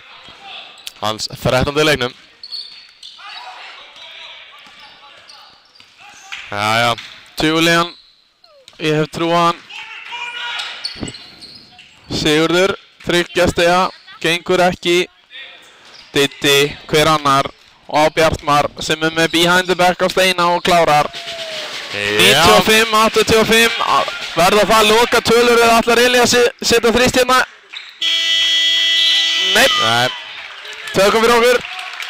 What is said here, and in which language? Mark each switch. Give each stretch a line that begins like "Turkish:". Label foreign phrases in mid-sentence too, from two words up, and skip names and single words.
Icelandic: Hans 13. leiknum. Já. Julian, ég hef trú á hann. Sigurður, 30 stiga, gengur ekki. Diddi, hver annar. Og Bjartmar sem er með
English: behind the back
Icelandic: á Steina og klárar. 95-85. Verða það að loka tölur eða allar Elías setja þrist hérna? Nei. Tökum fyrir okkur.